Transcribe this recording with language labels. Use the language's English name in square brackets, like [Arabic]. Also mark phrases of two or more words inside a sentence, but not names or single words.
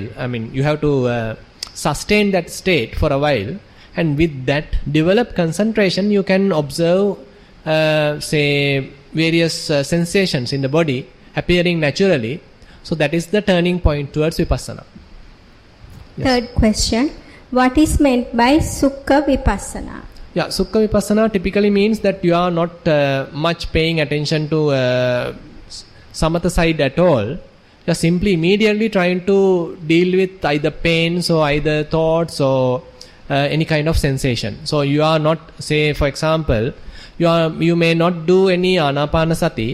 [English] I mean, you have to sustain that state for a while, and with that developed concentration, you can observe, say, various sensations in the body appearing naturally. So that is the turning point towards vipassana. Yes. Third question: what is meant by [Pali] sukha vipassana? [English] Yeah, [Pali] sukha vipassana [English] typically means that you are not much paying attention to samatha side at all. You are simply immediately trying to deal with either pains or either thoughts or any kind of sensation. So you are not, say, for example, you may not do any anapanasati.